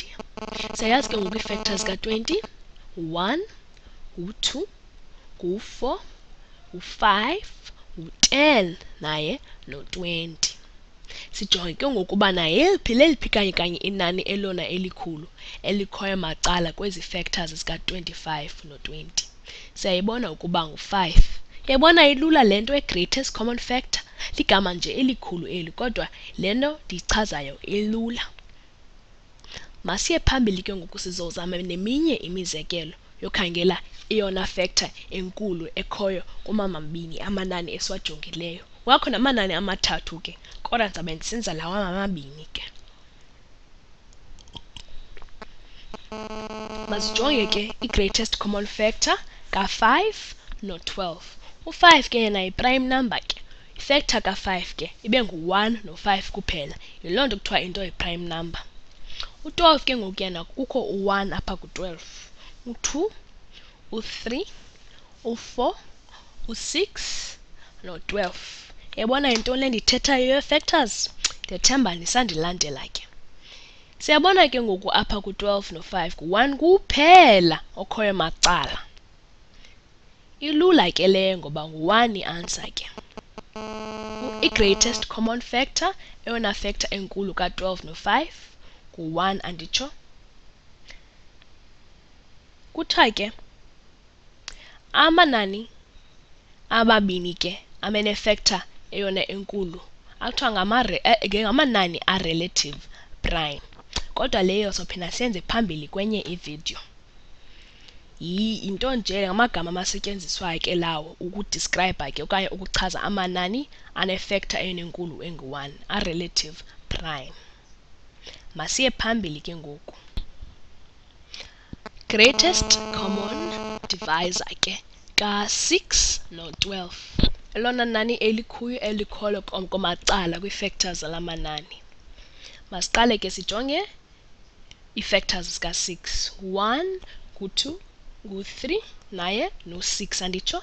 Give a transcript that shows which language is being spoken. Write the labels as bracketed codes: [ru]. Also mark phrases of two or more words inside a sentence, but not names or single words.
[xh] Siyayazi ke ngoku ii-factors ka-20, u-1, u-2, u-4, u-5, u-10 naye no-20. Sijonge ke ngokuba leliphi kanye inani elona elikhulu elikhoyo macala kwezi factors zika-25 no-20. Siyayibona ukuba ngu-5. Yayibona ilula le nto e- [en] greatest common factor? [xh] Ligama nje elikhulu eli, kodwa le nto ndiyichazayo ilula. Masiye phambili ke ngoku sizozama neminye imizekelo yokhangela eyona factor enkulu ekhoyo kumamabini amanani esiwajongileyo. Wakho namanani amathathu ke, kodwa ndizabe ndisenza lawa mamabini ke. Masijonge ke i- [en] greatest common factor [xh] ka-5 no-12. U-5 ke yena yi- [en] prime number [xh] ke. I-factor ka-5 ke ibe ngu-1 no-5 kuphela. Yiloo nto kuthiwa into yi- [en] prime number. [xh] U-12 ke ngoku yena kukho u-1 apha ku-12. U-2, u-3, u-4, u-6 no-12. Yabona yintoni le ndiyithethayo yee-factors? Ndiyathemba nisandilandela ke. Siyabona ke ngoku apha ku-12 no-5 ngu-1 kuphela okhoyo macala. Ilula ke leyo ngoba ngu-1 i-answer ke. I- [en] greatest common factor, [xh] eyona factor enkulu ka-12 no-5 ngu-1 anditsho. Kuthiwa ke amanani amabini ke amenefactor eyona enkulu akuthiwa ngamanani a- [en] relative prime, [xh] kodwa leyo sophinda siyenze phambili kwenye ivideo. Yinto nje ngamagama amasetyenziswayo ke lawo ukudescribe ke okanye ukuchaza amanani anefactor eyona enkulu engu-1, a- [en] relative prime. [xh] Masiye phambili ke ngoku. [en] Greatest common divisor [xh] ke ka-6 no-12, elona nani elikhoyo komacala kwii-factors zalamanani. Masiqale ke sijonge ii-factors zika-6, 1, ngu-2, ngu-3 naye no-6 anditsho.